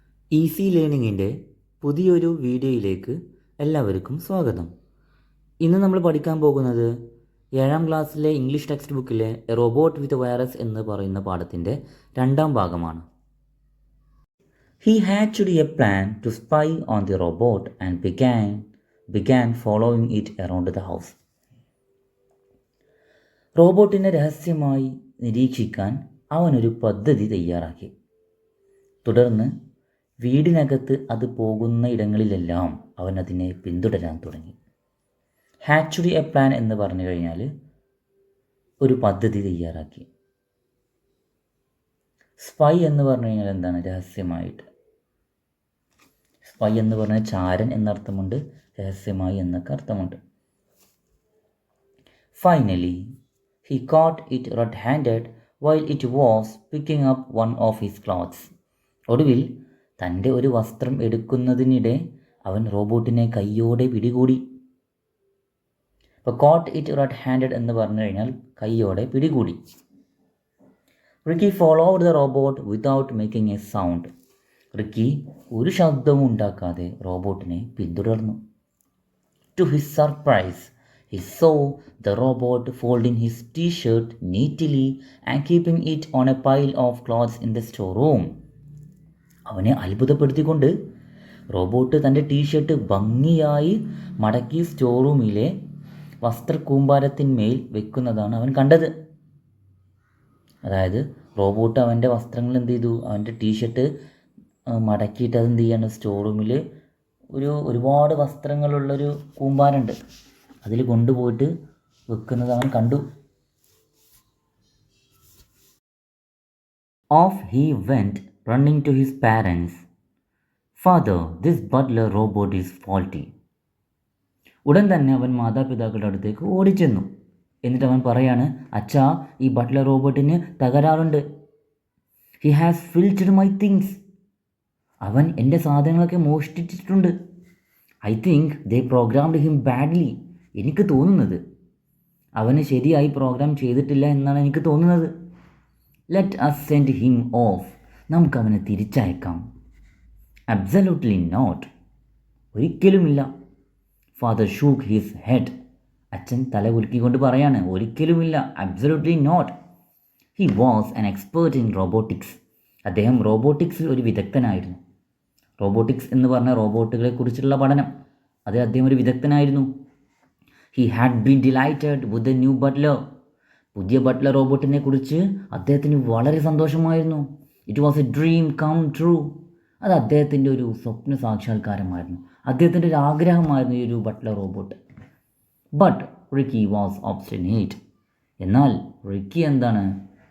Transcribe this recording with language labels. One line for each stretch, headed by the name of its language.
Malayalam: Easy ലേണിങ്ങിൻ്റെ പുതിയൊരു വീഡിയോയിലേക്ക് എല്ലാവർക്കും സ്വാഗതം. ഇന്ന് നമ്മൾ പഠിക്കാൻ പോകുന്നത് 7ാം ക്ലാസ്സിലെ ഇംഗ്ലീഷ് ടെക്സ്റ്റ് ബുക്കിലെ എ റോബോട്ട് വിത്ത് വൈറസ് എന്ന് പറയുന്ന പാഠത്തിൻ്റെ 2ാം ഭാഗമാണ്.
English: He hatched a plan to spy on the robot and began following it around the house.
Malayalam: റോബോട്ടിനെ രഹസ്യമായി നിരീക്ഷിക്കാൻ അവനൊരു പദ്ധതി തയ്യാറാക്കി. തുടർന്ന് വീടിനകത്ത് അത് പോകുന്ന ഇടങ്ങളിലെല്ലാം അവൻ അതിനെ പിന്തുടരാൻ തുടങ്ങി. ഹാച്ച്ഡ് എ പ്ലാൻ എന്ന് പറഞ്ഞു കഴിഞ്ഞാൽ ഒരു പദ്ധതി തയ്യാറാക്കി. സ്പൈ എന്ന് പറഞ്ഞു കഴിഞ്ഞാൽ എന്താണ്? രഹസ്യമായിട്ട്. സ്പൈ എന്ന് പറഞ്ഞാൽ ചാരൻ എന്നർത്ഥമുണ്ട്, രഹസ്യമായി എന്നൊക്കെ അർത്ഥമുണ്ട്.
English: Finally he caught it red-handed while it was picking up one of his clothes.
Malayalam: ഒടുവിൽ തൻ്റെ ഒരു വസ്ത്രം എടുക്കുന്നതിനിടെ അവൻ റോബോട്ടിനെ കയ്യോടെ പിടികൂടി. അപ്പോൾ കോട്ട് ഇറ്റ് റെഡ് ഹാൻഡഡ് എന്ന് പറഞ്ഞു കഴിഞ്ഞാൽ കയ്യോടെ പിടികൂടി.
English: Ricky followed the robot without making a sound.
Malayalam: Ricky ഒരു ശബ്ദവും ഉണ്ടാക്കാതെ റോബോട്ടിനെ പിന്തുടർന്നു.
English: To his surprise he saw the robot folding his t-shirt neatly and keeping it on a pile of clothes in the storeroom.
Malayalam: അവനെ അത്ഭുതപ്പെടുത്തിക്കൊണ്ട് robot തൻ്റെ T shirt ഭംഗിയായി മടക്കി store റൂമിലെ വസ്ത്രക്കൂമ്പാരത്തിന്മേൽ വെക്കുന്നതാണ് അവൻ കണ്ടത്. അതായത് റോബോട്ട് അവൻ്റെ വസ്ത്രങ്ങൾ എന്ത് ചെയ്തു? അവൻ്റെ ടീഷർട്ട് മടക്കിയിട്ട് അത് എന്ത് ചെയ്യാണ്? സ്റ്റോർ റൂമിൽ ഒരുപാട് വസ്ത്രങ്ങളുള്ളൊരു കൂമ്പാരമുണ്ട്, അതിൽ കൊണ്ടുപോയിട്ട് വെക്കുന്നത് അവൻ കണ്ടു.
English: Off he went, running to his parents. Father, this butler robot is faulty.
Malayalam: ഉടൻ തന്നെ അവൻ മാതാപിതാക്കളുടെ അടുത്തേക്ക് ഓടിച്ചെന്നു. എന്നിട്ട് അവൻ പറയാണ്, അച്ഛാ, ഈ Buttler റോബോട്ടിന് തകരാറുണ്ട്.
English: He has filtered my things.
Malayalam: അവൻ എൻ്റെ സാധനങ്ങളൊക്കെ മോഷ്ടിച്ചിട്ടുണ്ട്.
English: I think they programmed him badly.
Malayalam: എനിക്ക് തോന്നുന്നത് അവന് ശരിയായി പ്രോഗ്രാം ചെയ്തിട്ടില്ല എന്നാണ് എനിക്ക് തോന്നുന്നത്.
English: Let us send him off.
Malayalam: നമുക്കവനെ തിരിച്ചയക്കാം.
English: Absolutely not.
Malayalam: ഒരിക്കലുമില്ല.
English: Father shook his head.
Malayalam: അച്ഛൻ തല കുലുക്കിക്കൊണ്ട് പറയാണ്, ഒരിക്കലുമില്ല,
English: Absolutely not. He was an expert in robotics.
Malayalam: അദ്ദേഹം റോബോട്ടിക്സിൽ ഒരു വിദഗ്ധനായിരുന്നു. റോബോട്ടിക്സ് എന്ന് പറഞ്ഞ റോബോട്ടുകളെ കുറിച്ചുള്ള പഠനം, അത് അദ്ദേഹം ഒരു വിദഗ്ധനായിരുന്നു.
English: He had been delighted with the new butler.
Malayalam: പുതിയ ബട്ട്ലർ റോബോട്ടിനെ കുറിച്ച് അദ്ദേഹത്തിന് വളരെ സന്തോഷമായിരുന്നു.
English: It was a dream come true.
Malayalam: അത് അദ്ദേഹത്തിൻ്റെ ഒരു സ്വപ്ന സാക്ഷാത്കാരമായിരുന്നു, അദ്ദേഹത്തിൻ്റെ ഒരു ആഗ്രഹമായിരുന്നു ഈ ഒരു butler robot.
English: But Ricky was obstinate.
Malayalam: എന്നാൽ റിക്കി എന്താണ്?